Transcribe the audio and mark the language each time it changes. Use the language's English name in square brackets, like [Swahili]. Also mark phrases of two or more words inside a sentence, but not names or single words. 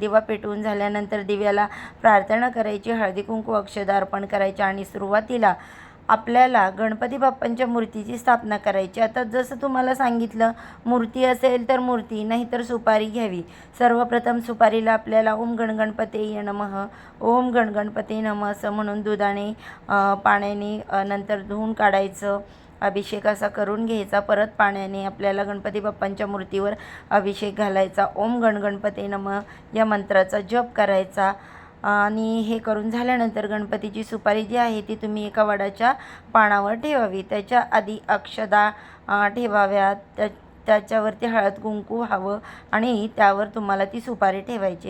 [Marathi] दिवा पेटवून झाल्यानंतर दिव्याला प्रार्थना करायची, हळदी कुंकू अक्षदा अर्पण करायची आणि सुरुवातीला आपल्याला गणपती बाप्पांच्या मूर्तीची स्थापना करायची. आता जसं तुम्हाला सांगितलं, मूर्ती असेल तर मूर्ती, नाहीतर सुपारी घ्यावी. सर्वप्रथम सुपारीला आपल्याला [Sanskrit] ओम गणगणपते नमः, ओम गणगणपते नमः [Marathi] असं म्हणून दुधाने पाण्याने नंतर धुवून काढायचं. अभिषेक असा करून घ्यायचा. परत पाण्याने आपल्याला गणपती बाप्पांच्या मूर्तीवर अभिषेक घालायचा. [Sanskrit] ओम गणगणपते नमः [Marathi] या मंत्राचा जप करायचा. आणि हे करून झाल्यानंतर गणपतीची सुपारी जी आहे ती तुम्ही एका वडाच्या पानावर ठेवावी. त्याच्या आधी अक्षदा ठेवाव्यात. त्याच्यावरती हळद कुंकू हवं आणि त्यावर तुम्हाला ती सुपारी ठेवायची.